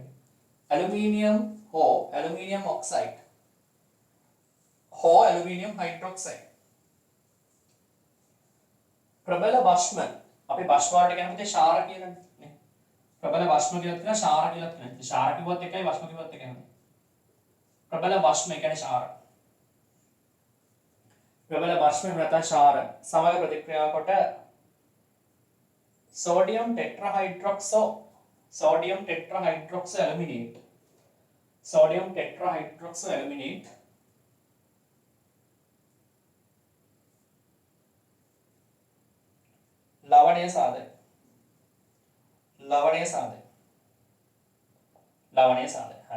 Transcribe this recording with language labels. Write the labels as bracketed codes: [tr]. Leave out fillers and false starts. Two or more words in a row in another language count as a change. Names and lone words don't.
[si] ඇලුමිනියම් හෝ ඇලුමිනියම් ඔක්සයිඩ් හෝ ඇලුමිනියම් හයිඩ්‍රොක්සයිඩ් ප්‍රබල භස්ම අපි භස්ම වලට කියනකොට ශාර කියලානේ නේ. ප්‍රබල භස්ම කියලා තියෙනවා ශාර කියලා තියෙනවා. ශාර කිව්වත් එකයි භස්ම කිව්වත් එකයි. ප්‍රබල භස්ම කියන්නේ ශාර. ප්‍රබල භස්ම නැත්නම් ශාර සමග ප්‍රතික්‍රියා කොට [en] sodium tetrahydroxo aluminate [si] ලවණීය සාධක. හරි.